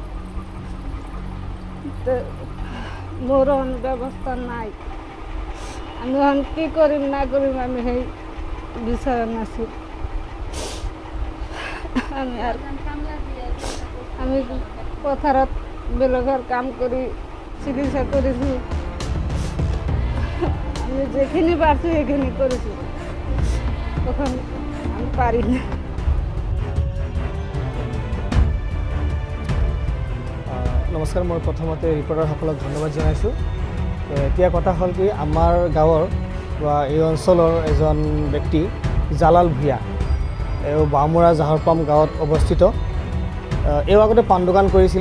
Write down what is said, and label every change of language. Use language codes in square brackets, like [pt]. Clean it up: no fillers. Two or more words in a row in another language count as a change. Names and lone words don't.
[bn] তো মোর ব্যবস্থা নাই আমি এখন কি করিম না করিম আমি সেই বিচার আছি আমি আর আমি পথারত বেলগের কাম করি চিকিৎসা করেছি আমি যেখানে পারছি এখানে করেছি তখন আমি পারি না [as] নমস্কাৰ মই প্ৰথমতে ৰিপৰ্টাৰসকলক ধন্যবাদ জনাইছোঁ এতিয়া কথা হ'ল কি আমাৰ গাঁৱৰ বা এই অঞ্চলৰ এজন ব্যক্তি জালাল ভূঞা এওঁ বামুৰা জাহৰপাম গাঁৱত অৱস্থিত এওঁ আগতে পাণ দোকান কৰিছিলে